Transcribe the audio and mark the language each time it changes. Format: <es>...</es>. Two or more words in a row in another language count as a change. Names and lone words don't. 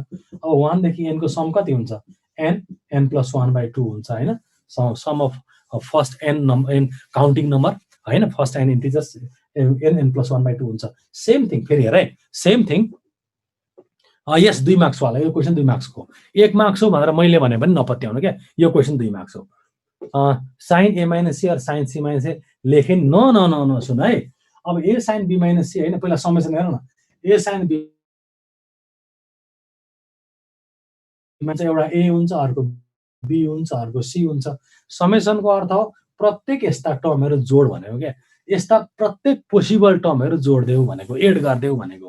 <ne>अब 1 देखि n को सम कति हुन्छ, n + 1/2 हुन्छ होइन,</ne> <en>sum of first n counting number</en> <ne>होइन,</ne> <en>first n integers</en> <ne>n + 1/2 हुन्छ।</ne> <en>same thing,</en> <ne>फेरि हेर है,</ne> <en>same thing,</en> <ne>यस 2 मार्क्स वाला, यो क्वेसन 2 मार्क्सको, 1 मार्क्स हो भनेर मैले भने पनि नपत्याउनु, क्या यो क्वेसन 2 मार्क्स हो।</ne> <en>sine A minus C</en> <ne>और</ne> <en>sine C minus A</en> <ne>लेखे न न न न सुन है। अब</ne> <en>A sine B minus C</en> <ne>होइन, पहिला समेसन हेर न,</ne> <en>A sine B</en> <ne>चाहिँ एउटा ए हुन्छ, अर्को बी हुन्छ, अर्को सी हुन्छ। समेसनको अर्थ हो प्रत्येक यस्ता टर्महरू जोड भनेको, क्या यस्ता प्रत्येक पोसिबल टर्महरू जोड्देऊ भनेको, एड गर्देऊ भनेको।</ne>